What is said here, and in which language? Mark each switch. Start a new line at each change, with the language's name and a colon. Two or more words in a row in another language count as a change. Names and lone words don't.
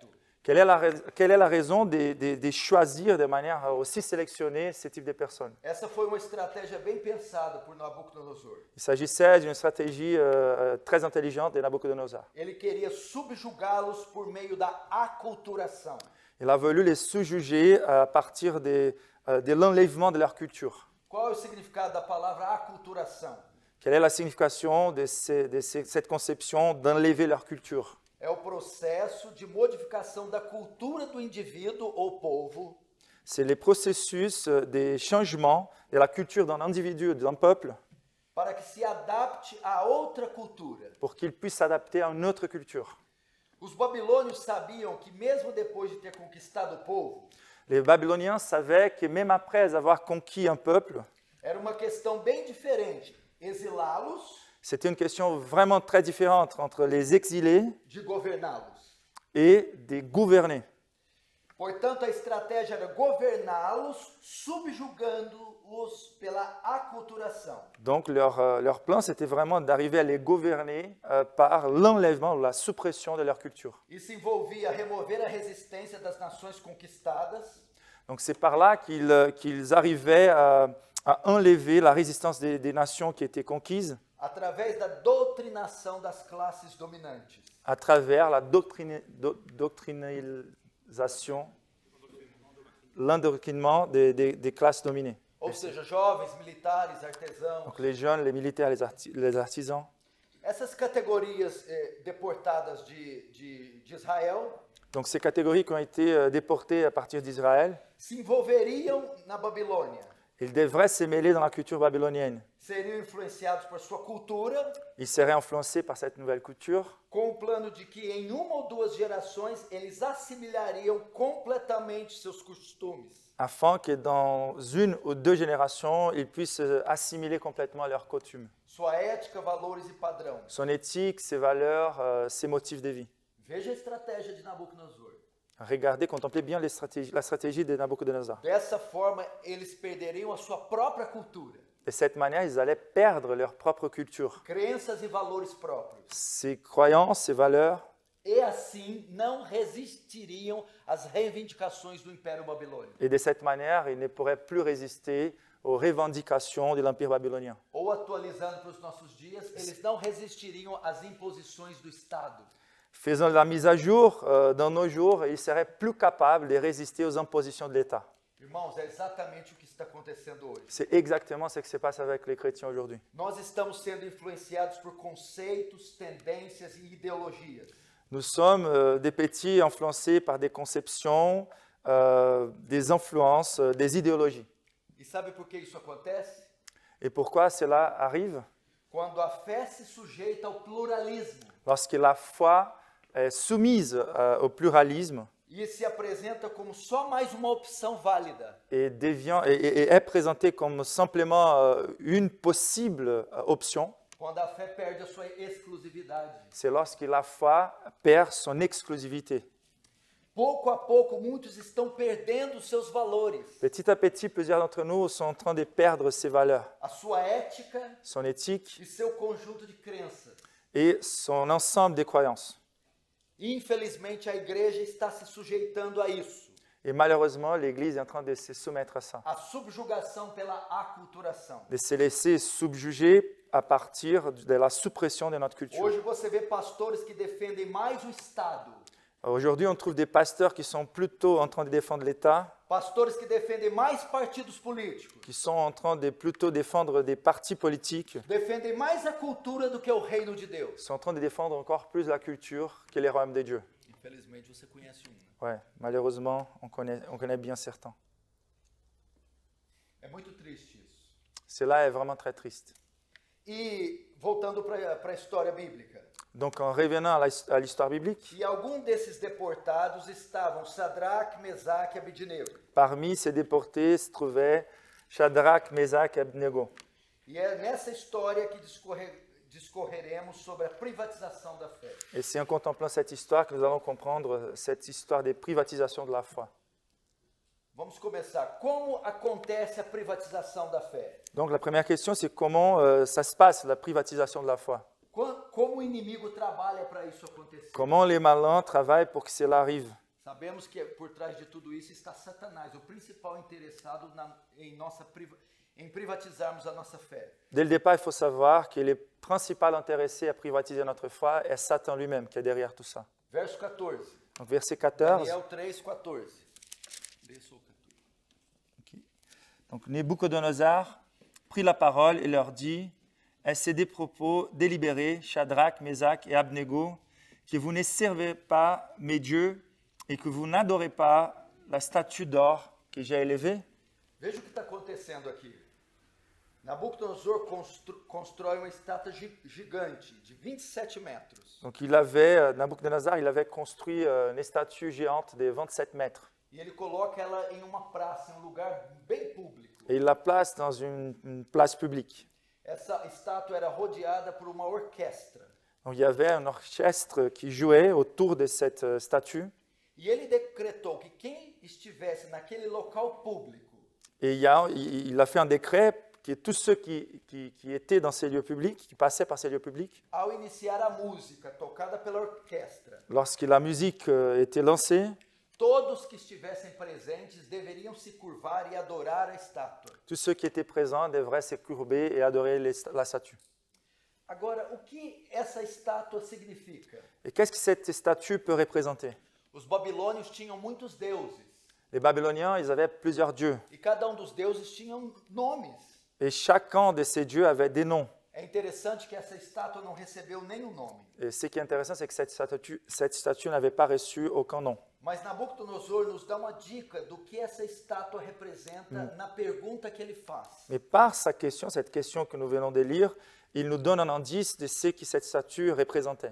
French: Quelle est la raison de choisir de manière aussi sélectionnée ce type de personnes?
Portuguese: Essa foi uma estratégia bem pensada por Nabucodonosor.
French: Il s'agissait d'une stratégie très intelligente de Nabucodonosor.
Portuguese: Ele queria subjugá-los por meio da aculturação.
French: Il a voulu les sous-juger à partir de l'enlèvement de leur culture.
Portuguese: Qual é o significado da palavra aculturação?
French: Quelle est la signification de cette conception d'enlever leur culture?
Portuguese: É o processo de modificação da cultura do indivíduo ou povo
French: C'est les processus des changements de la culture d'un individu, d'un peuple,
Portuguese: para que se adapte a outra cultura.
French: pour qu'il puisse s'adapter à une autre culture.
Portuguese: Os babilônios sabiam que mesmo depois de ter conquistado o povo,
French: Les Babyloniens savaient que même après avoir conquis un peuple,
Portuguese: era uma questão bem diferente exilá-los
French: c'était une question vraiment très différente entre les exilés
Portuguese: de governá-los.
French: et des gouvernés.
Portuguese: Portanto, a estratégia era governá-los, subjugando-os pela aculturação.
French: Donc leur plan, c'était vraiment d'arriver à les gouverner par l'enlèvement ou la suppression de leur culture.
Portuguese: Isso envolvia remover a resistência das nações conquistadas,
French: Donc c'est par là qu'ils arrivaient à enlever la résistance des nations qui étaient conquises
Portuguese: através da doutrinação das classes dominantes.
French: à travers la doctrinalisation, l'endoctrinement des classes dominées.
Portuguese: Ou seja, jovens, militares, artesãos.
French: Donc les jeunes, les militaires, les artisans.
Portuguese: Essas categorias deportadas de Israel
French: Donc ces catégories qui ont été déportées à partir d'Israël,
Portuguese: se envolveriam na Babilônia.
French: ils devraient se mêler dans la culture babylonienne.
Portuguese: Seriam influenciados por sua cultura,
French: Ils seraient influencés par cette nouvelle culture,
Portuguese: com o plano de que em uma ou duas gerações eles assimilariam completamente seus costumes.
French: afin que dans une ou deux générations, ils puissent assimiler complètement leurs coutumes,
Portuguese: Sua ética, valores e padrão.
French: son éthique, ses valeurs, ses motifs de vie.
Portuguese: Veja a estratégia de Nabucodonosor.
French: Regardez, contemplez bien la stratégie de Nabucodonosor.
Portuguese: Dessa forma, eles perderiam a sua própria cultura,
French: De cette manière, ils allaient perdre leur propre culture,
Portuguese: crenças e valores próprios.
French: ses croyances, ses valeurs,
Portuguese: E assim não resistiriam às reivindicações do Império Babilônico.
French: et de cette manière, ils ne pourraient plus résister aux revendications de l'Empire babylonien.
Portuguese: Ou atualizando para os nossos dias, eles não resistiriam às imposições do Estado.
French: Faisant la mise à jour, dans nos jours, ils seraient plus capables de résister aux impositions de l'État.
Portuguese: Irmãos, é exatamente o que está acontecendo hoje.
French: C'est exactement ce qui se passe avec les chrétiens aujourd'hui.
Portuguese: Nós estamos sendo influenciados por conceitos, tendências e ideologias.
French: Nous sommes des petits influencés par des conceptions, des influences, des idéologies.
Portuguese: E sabe por que isso acontece?
French: Et pourquoi cela arrive?
Portuguese: Quando a fé se sujeita ao pluralismo
French: Lorsque la foi est soumise au pluralisme
Portuguese: e se apresenta como só mais uma opção válida.
French: et est présentée comme simplement une possible option,
Portuguese: Quando a fé perde a sua exclusividade.
French: c'est lorsque la foi perd son exclusivité.
Portuguese: Pouco a pouco, muitos estão perdendo seus valores,
French: Petit à petit, plusieurs d'entre nous sont en train de perdre ses valeurs,
Portuguese: a sua ética
French: son éthique
Portuguese: e seu conjunto de crenças.
French: et son ensemble de croyances.
Portuguese: Infelizmente, a igreja está se sujeitando a isso,
French: Et malheureusement, l'Église est en train de se soumettre à ça,
Portuguese: a subjugação pela aculturação.
French: de se laisser subjuger à partir de la suppression de notre culture.
Portuguese: Hoje você vê pastores que defendem mais o Estado,
French: Aujourd'hui, on trouve des pasteurs qui sont plutôt en train de défendre l'État,
Portuguese: pastores que defendem mais partidos políticos,
French: qui sont en train de plutôt défendre des partis politiques,
Portuguese: defendem mais a cultura do que o reino de Deus.
French: sont en train de défendre encore plus la culture que les royaumes de Dieu.
Portuguese: Infelizmente, você conhece um.
French: Ouais, malheureusement, on connaît bien certains.
Portuguese: É muito triste isso.
French: Cela est vraiment très triste.
Portuguese: E voltando para a história bíblica,
French: Donc, en revenant à l'histoire biblique,
Portuguese: e algum desses deportados estavam Sadraque, Mesaque e Abednego.
French: parmi ces déportés se trouvaient Shadrach, Meshach et Abednego.
Portuguese: E é nessa história que discorreremos sobre a privatização da fé.
French: Et c'est en contemplant cette histoire que nous allons comprendre cette histoire des privatisations de la foi.
Portuguese: Vamos começar. Como acontece a privatização da fé?
French: Donc, la première question, c'est comment ça se passe, la privatisation de la foi?
Portuguese: Como o inimigo trabalha para isso acontecer?
French: Comment les malins travaillent pour que cela arrive.
Portuguese: Sabemos que por trás de tudo isso está Satanás, o principal interessado em privatizarmos a nossa fé.
French: Dès le départ, il faut savoir que le principal intéressé à privatiser notre foi est Satan lui-même qui est derrière tout ça.
Portuguese: Verso 14.
French: Donc, verset 14. Daniel 3, 14. Donc Nabuchodonosor prit la parole et leur dit: est-ce des propos délibérés, Shadrach, Meshach et Abednego, que vous ne servez pas mes dieux et que vous n'adorez pas la statue d'or que j'ai élevée?
Portuguese: Veja o que está acontecendo aqui. Nabucodonosor constrói uma estátua gigante de 27 metros.
French: Donc Nabuchodonosor, il avait construit une statue géante de 27 mètres.
Portuguese: E ele coloca ela em uma praça, em um lugar bem público.
French: Et il la place dans une place publique.
Portuguese: Essa estátua era rodeada por uma orquestra.
French: Donc il y avait un orchestre qui jouait autour de cette statue.
Portuguese: E ele decretou que quem estivesse naquele local público
French: Et il a fait un décret que tous ceux qui étaient dans ces lieux publics, qui passaient par ces lieux publics,
Portuguese: ao iniciar a música tocada pela orquestra,
French: lorsque la musique était lancée,
Portuguese: todos que estivessem presentes deveriam se curvar e adorar a estátua.
French: tous ceux qui étaient présents devraient se courber et adorer la statue.
Portuguese: Agora, o que essa estátua significa?
French: Et qu'est-ce que cette statue peut représenter?
Portuguese: Os babilônios tinham muitos deuses.
French: Les Babyloniens, ils avaient plusieurs dieux.
Portuguese: E cada deuses tinha nomes.
French: Et chacun de ces dieux avait des noms.
Portuguese: É interessante que essa estátua não recebeu nenhum nome.
French: Et ce qui est intéressant, c'est que cette statue n'avait pas reçu aucun nom.
Portuguese: Mas Nabucodonosor nos dá uma dica do que essa estátua representa na pergunta que ele faz.
French: Mais par sa question, cette question que nous venons de lire, il nous donne un indice de ce que cette statue représentait.